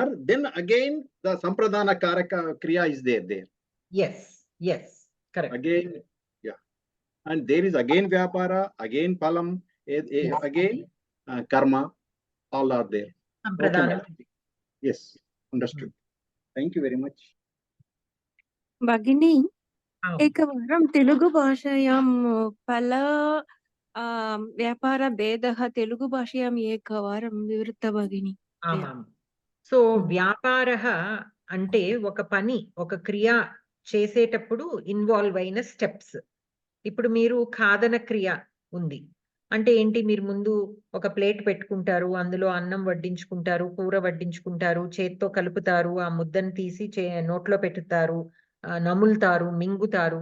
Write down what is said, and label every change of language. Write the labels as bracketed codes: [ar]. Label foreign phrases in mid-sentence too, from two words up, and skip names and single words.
[en] Then again, the [sa] संप्रदान कारक क्रिया [en] is there. Yes, correct. Again, yeah. And there is again vyapara, again phalam, again karma. All are there. Sampradana. Okay, yes, understood. Thank you very much. [sa] भगिनी, एकवारं तेलुगु भाषायां फल व्यापार भेदः तेलुगु भाषायां एकवारं विवृता भगिनी. [te] సో వ్యాపారః అంటే ఒక పని, ఒక క్రియ చేసేటప్పుడు ఇన్వాల్వ్ అయిన స్టెప్స్. ఇప్పుడు మీరు ఖాదన క్రియ ఉంది అంటే ఏంటి, మీరు ముందు ఒక ప్లేట్ పెట్టుకుంటారు, అందులో అన్నం వడ్డించుకుంటారు, కూర వడ్డించుకుంటారు, చేత్తో కలుపుతారు, ఆ ముద్దను తీసి నోట్లో పెట్టుతారు, నములుతారు, మింగుతారు.